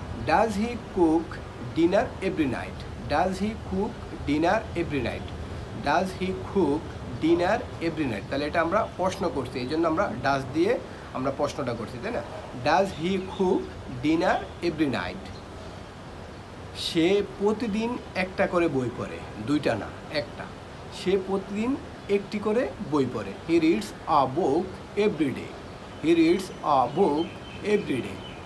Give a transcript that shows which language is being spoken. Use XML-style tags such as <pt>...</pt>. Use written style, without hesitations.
<en>Does he cook dinner every night? Does he cook dinner every night? Does he cook dinner every night?</en> <bn>তাহলে এটা আমরা প্রশ্ন করছি, এই জন্য আমরা ডাজ দিয়ে আমরা প্রশ্নটা করছি, তাই না?</bn> <en>Does he cook dinner every night?</en> <bn>সে প্রতিদিন একটা করে বই পড়ে, দুইটা না, একটা। সে প্রতিদিন একটি করে বই পড়ে।</bn> <en>He reads a book every day. He reads a book every day.</en>